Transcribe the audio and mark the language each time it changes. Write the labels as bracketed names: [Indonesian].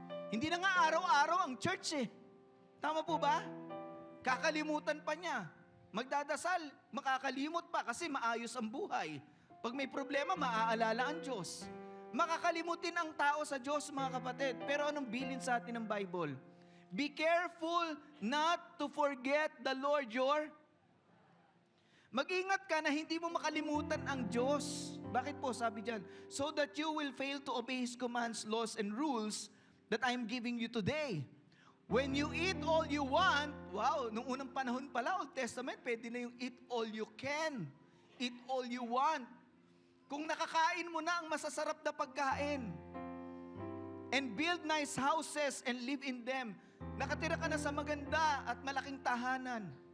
[Filipino] Hindi na nga araw-araw ang church eh. Tama po ba? Kakalimutan pa niya. Magdadasal, makakalimot pa kasi maayos ang buhay. Pag may problema, maaalala ang Diyos. Makakalimutin ang tao sa Diyos, mga kapatid. Pero anong bilin sa atin ng Bible? [English] Be careful not to forget the Lord your [Filipino] Mag-ingat ka na hindi mo makalimutan ang Diyos. Bakit po? Sabi dyan, [English] so that you will fail to obey His commands, laws, and rules that I am giving you today. When you eat all you want, wow, [Filipino] nung unang panahon pala, [English] Old Testament, [Filipino] pwede na yung [English] eat all you can. Eat all you want. [Filipino] Kung nakakain mo na ang masasarap na pagkain, [English] and build nice houses and live in them, [Filipino] nakatira ka na sa maganda at malaking tahanan.